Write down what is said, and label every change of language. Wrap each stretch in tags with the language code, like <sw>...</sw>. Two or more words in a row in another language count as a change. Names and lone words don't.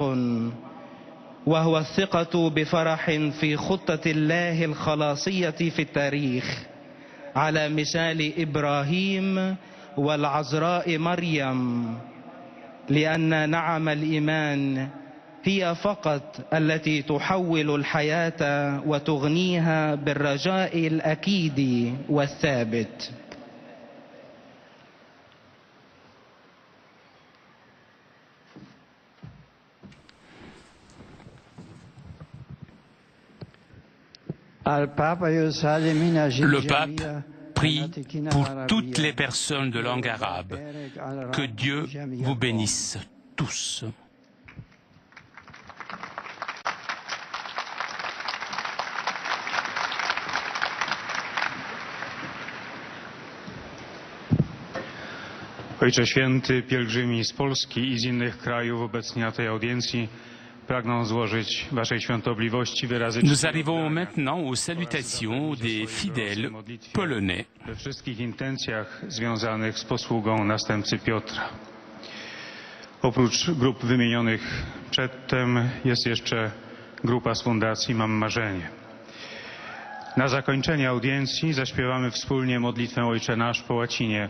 <ar>وهو الثقة بفرح في خطة الله الخلاصية في التاريخ على مثال إبراهيم والعذراء مريم، لأن نعم الإيمان هي فقط التي تحول الحياة وتغنيها بالرجاء الأكيد والثابت.</ar> <fr>Le pape prie pour toutes les personnes de langue arabe. Que Dieu vous bénisse tous.</fr> <pl>Ojcze Święty, pielgrzymi z Polski i z innych krajów obecni na tej audiencji pragną złożyć Waszej Świątobliwości wyrazy.</pl> <fr>Nous arrivons maintenant aux salutations des fidèles polonais.</fr> <pl>We wszystkich intencjach związanych z posługą następcy Piotra. Oprócz grup wymienionych przedtem jest jeszcze grupa z Fundacji Mam Marzenie. Na zakończenie audiencji zaśpiewamy wspólnie modlitwę Ojcze Nasz po łacinie.</pl>